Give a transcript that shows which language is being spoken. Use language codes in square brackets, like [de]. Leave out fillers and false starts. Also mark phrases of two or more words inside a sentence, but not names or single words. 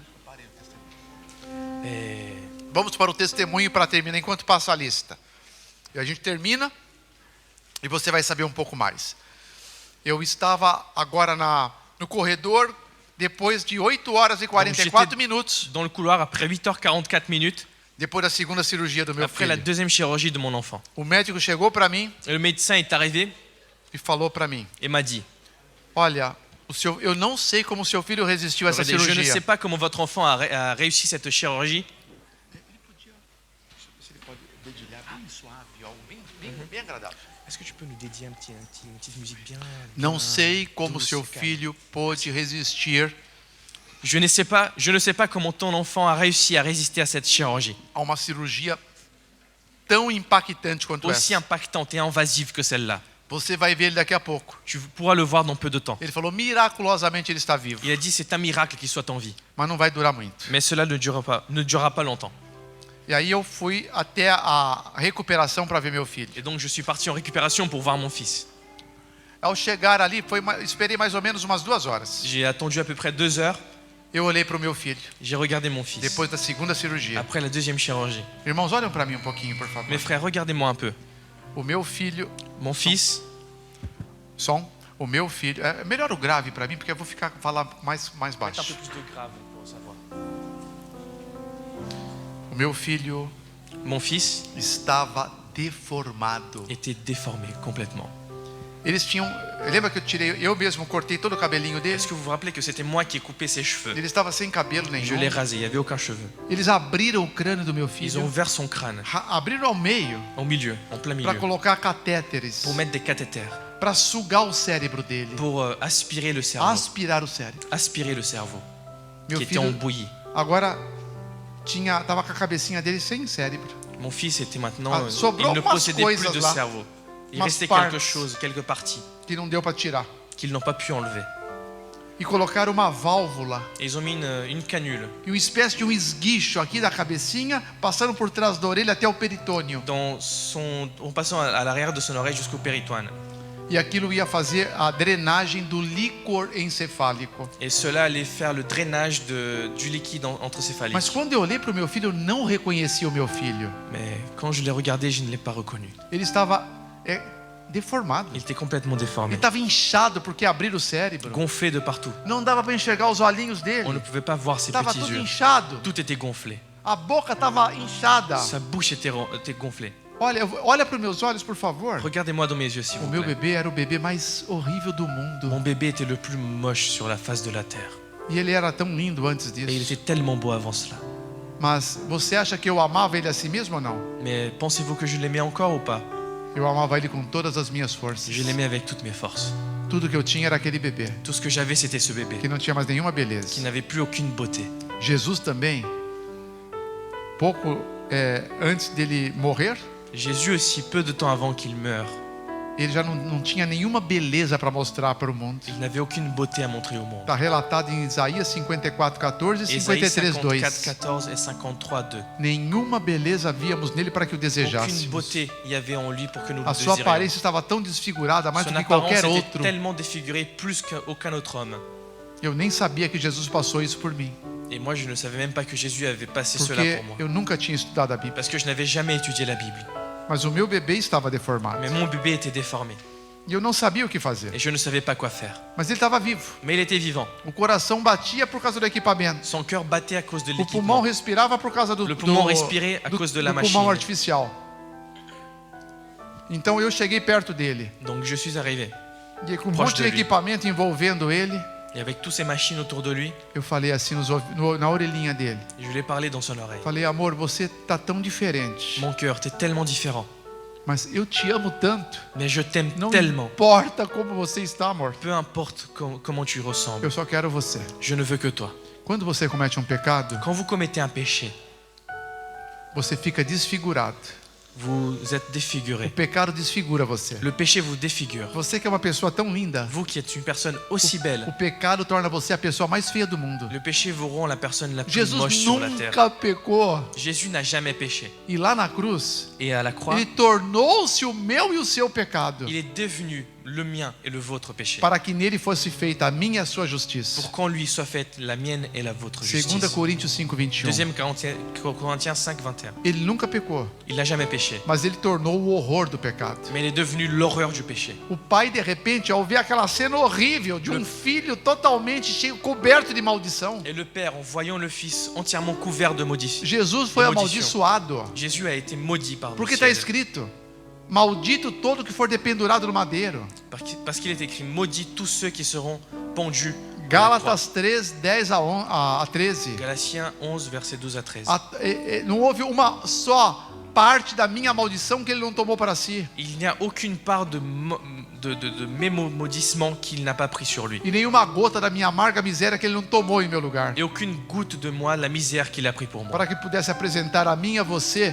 [pt] Vamos para o testemunho para terminar, enquanto passa a lista. E a gente termina e você vai saber um pouco mais. Eu estava agora no corredor, depois de 8 horas e 44 minutos. [fr] Dans le couloir après 8h44 minutes, [pt] Depois da segunda cirurgia do meu [fr] après la [pt] filho. [fr] deuxième chirurgie de mon enfant. [pt] O médico chegou para mim [fr] Et le médecin est arrivé [pt] e falou para mim: [fr] et m'a dit, [pt] olha, eu não sei como seu filho resistiu a essa [fr] regardez, je ne [pt] cirurgia. [fr] sais pas comment votre enfant a réussi cette chirurgie. [pt] Bem agradável. [fr] Est-ce que tu peux nous dédier une petite musique bien [pt] Não sei como [fr] douce [pt] seu [fr] et calme. [pt] filho pôde resistir [fr] Je ne sais pas comment ton enfant a réussi à résister à cette chirurgie, [pt] a uma cirurgia tão impactante quanto [fr] aussi [pt] essa. [fr] impactante et invasive que celle-là. [pt] Você vai ver ele daqui a pouco. [fr] Tu pourras le voir dans peu de temps. [pt] Ele falou, miraculosamente ele está vivo. [fr] Il a dit c'est un miracle qu'il soit en vie. [pt] Mas não vai durar muito. [fr] Mais cela ne durera pas longtemps. [pt] E aí eu fui até a recuperação para ver meu filho. [fr] Et donc je suis parti en récupération pour voir mon fils. [pt] Ao chegar ali, esperei mais ou menos umas 2 horas. [fr] J'ai attendu à peu près 2 heures. [pt] Eu olhei para o meu filho, [fr] J'ai regardé mon fils. [pt] depois da segunda cirurgia. [fr] Après la deuxième chirurgie. [pt] Irmãos, olhem para mim um pouquinho, por favor. [fr] Mes frères, regardez-moi un peu. [pt] O meu filho, [fr] Mon fils, [pt] o meu filho, é melhor o grave para mim, porque eu vou falar mais baixo. [fr] plus de grave pour savoir. [pt] O meu filho [fr] Mon fils [pt] estava deformado. [fr] était déformé complètement. [pt] Eles tinham, lembra que eu mesmo cortei todo o cabelinho dele? [fr] Est-ce que vous vous rappelez que c'était moi qui ai coupé ses cheveux? [pt] Ele estava sem cabelo [fr] Je [pt] nenhum. [fr] l'ai rasé, il n'y avait aucun cheveu. [pt] Eles abriram o crânio do meu [fr] Ils ont [pt] filho, [fr] ouvert son crâne, [pt] abriram ao meio [fr] au milieu, en plein [pt] para [fr] milieu, [pt] colocar catéteres, [fr] pour mettre des cathéters, [pt] para sugar o cérebro dele, [fr] pour aspirer le cerveau. [pt] aspirar o cérebro. [fr] Aspirer le cerveau, [pt] Meu [fr] qui était en [pt] filho [fr] bouillie. [pt] agora tava com a cabecinha dele sem cérebro. [fr] Mon fils était maintenant, [pt] Ah, sobrou [fr] il ne [pt] umas [fr] possédait plus [pt] coisas [fr] de [pt] lá. [fr] cerveau. Il [pt] Umas [fr] restait [pt] partes. [fr] quelque chose, quelques parties [pt] Que não deu para tirar. [fr] qu'ils n'ont pas pu enlever. [pt] E colocaram uma válvula [fr] Et ils ont mis une canule [pt] e uma espécie de um esguicho aqui da cabecinha, passando por trás da orelha até o peritônio. [fr] en passant à l'arrière de son oreille jusqu'au péritoine. [pt] E aquilo ia fazer a drenagem do líquor encefálico. [fr] Et cela allait faire le drainage du liquide encéphalique. [pt] Mas quando eu olhei para o meu filho, eu não reconheci o meu filho. [fr] Mais quand je l'ai regardé, je ne l'ai pas reconnu. [pt] Ele estava deformado. [fr] Il était complètement [pt] Ele [fr] déformé, [pt] estava inchado porque abriram o cérebro. [fr] gonflé de partout. [pt] Não dava para enxergar os olhinhos [fr] On ne [pt] dele. [fr] pouvait pas voir ses [pt] Estava [fr] petits [pt] tudo [fr] yeux. [pt] inchado. [fr] Tout était gonflé. [pt] A boca estava inchada. [fr] Sa bouche était gonflée. [pt] Olha para os meus olhos, por favor. [fr] Regardez-moi dans mes yeux, s'il [pt] O [fr] vous [pt] meu [fr] plaît. [pt] bebê era o bebê mais horrível do mundo. [fr] Mon bébé était le plus moche sur la face de la terre. [pt] E ele era tão lindo antes [fr] Et il [pt] disso. [fr] était tellement beau avant cela. [pt] Mas você acha que eu amava ele assim mesmo ou não? [fr] Mais pensez-vous que je l'aimais encore ou pas? [pt] Eu amava ele com todas as minhas forças. [fr] Je l'aimais avec toutes mes forces. [pt] Tudo que eu tinha era aquele bebê, [fr] Tout ce que j'avais, c'était ce bébé, [pt] que não tinha mais nenhuma beleza. [fr] qui n'avait plus aucune beauté. [pt] Jesus também, pouco antes dele morrer, [fr] Jésus aussi, peu de temps avant qu'il meure, [pt] ele já não tinha nenhuma beleza para mostrar para o mundo. [fr] il n'avait aucune beauté à montrer au monde. [pt] Está relatado em Isaías 54:14 e [fr] Ésaïe [pt] 53:2. [fr] 54, 14 et 53, 2. [pt] Nenhuma beleza víamos nele para que o [fr] Aucune [pt] desejássemos. [fr] beauté il y avait en lui pour que nous le [pt] A sua [fr] désirions. [pt] aparência estava tão desfigurada, mais [fr] Son [pt] do que [fr] apparence [pt] qualquer [fr] était [pt] outro. [fr] tellement défigurée plus qu'aucun autre homme. [pt] Eu nem sabia que Jesus passou isso por mim, [fr] Et moi, je ne savais même pas que Jésus avait passé cela [pt] porque [fr] pour moi. [pt] eu nunca tinha estudado a Bíblia. [fr] Parce que je n'avais jamais étudié la Bible. [pt] Mas o meu bebê estava deformado. [fr] Mais mon bébé était déformé. [pt] E eu não sabia o que fazer. [fr] Et je ne savais pas quoi faire. [pt] Mas ele estava vivo. [fr] Mais il était vivant. [pt] O coração batia por causa do equipamento. [fr] Son cœur battait à cause de [pt] O pulmão [fr] l'équipement. [pt] respirava por causa do [fr] Le poumon respirait à cause de la [pt] do pulmão [fr] machine. [pt] artificial. Então eu cheguei perto dele. [fr] Donc je suis arrivé. [pt] E com um [fr] Proche [pt] monte de [fr] de lui. [pt] equipamento envolvendo ele, [fr] Et avec toutes ces machines autour de lui, [pt] eu falei assim na orelhinha dele. [fr] je lui ai parlé dans son oreille. [pt] Falei, amor, você tá tão diferente. [fr] Mon cœur, t'es tellement différent. [pt] Mas eu te amo tanto. [fr] Mais je t'aime [pt] Não [fr] tellement. [pt] importa como você está, amor. [fr] Peu importe comment tu ressembles. [pt] Eu só quero você. [fr] Je ne veux que toi. [pt] Quando você comete um pecado, [fr] Quand vous commettez un péché, [pt] você fica desfigurado. [fr] vous êtes [pt] O [fr] défiguré. [pt] pecado desfigura você. [fr] Le péché vous défigure. [pt] Você que é uma pessoa tão linda, [fr] Vous qui êtes une personne aussi belle, [pt] o pecado torna você a pessoa mais feia do mundo. [fr] le péché vous rend la personne la plus [pt] Jesus [fr] moche sur la terre. [pt] nunca pecou. [fr] Jésus n'a jamais péché. [pt] E lá na cruz, [fr] Et à la croix, [pt] ele tornou-se o meu e o seu pecado. [fr] il est devenu le mien et le vôtre péché. [pt] para que nele fosse feita a minha e a sua justiça. [fr] Pour qu'en lui soit faite la mienne et la vôtre [pt] 2 [fr] justice. [pt] Coríntios 5:21. [fr] 2 Corinthiens 5, 21. [pt] Ele nunca pecou, [fr] Il n'a jamais péché, [pt] mas ele tornou o horror do pecado. [fr] mais il est devenu l'horreur du péché. [pt] O pai, de repente, ao ver aquela cena horrível de filho totalmente cheio, coberto de maldição, [fr] Et le Père, en voyant le Fils entièrement couvert de maudits, [pt] Jesus foi Maldição. amaldiçoado. [fr] Jésus a été maudit par le [pt] Porque está [fr] ciel. [pt] escrito: maldito todo que for dependurado no madeiro. [fr] Parce qu'il est écrit, maudit tous ceux qui seront pendus. à la croix. [pt] Gálatas 3, 10 a 13. [fr] Galatiens 11, versets 12 à 13. [pt] Não houve uma só parte da minha maldição que ele não tomou para si. [fr] Il n'y a aucune part de mes maudissements qu'il n'a pas pris sur lui. [pt] E nenhuma gota da minha amarga miséria que ele não tomou em meu lugar. [fr] Et aucune goutte de moi, la misère qu'il a pris pour moi. [pt] Para que pudesse apresentar a mim e a você